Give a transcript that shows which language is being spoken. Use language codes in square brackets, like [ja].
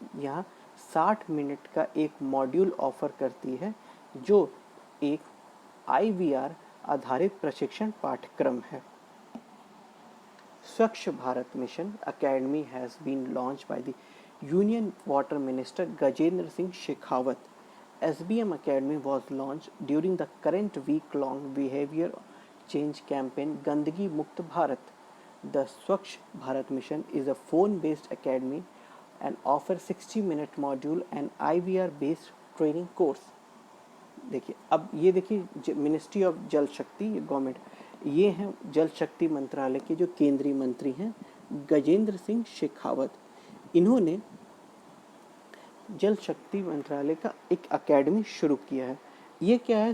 [hi] यहाँ 60 मिनट का एक मॉड्यूल ऑफर करती है जो एक IVR आधारित प्रशिक्षण पाठ्यक्रम है। [en] Swachh Bharat mission academy has been launch by the union water minister Gajendra Singh Shekhawat. SBM Academy was launched during the current week-long behavior change campaign Gandagi Mukt Bharat. The Swachh Bharat Mission is a phone-based academy and offers 60-minute module and IVR-based training course. [hi] देखिए, अब ये देखिए ministry of जल शक्ति, government, ये हैं जल शक्ति मंत्रालय के जो केंद्रीय मंत्री हैं गजेंद्र सिंह शेखावत। इन्होंने जल शक्ति मंत्रालय का एक एकेडमी शुरू किया है। ये क्या है?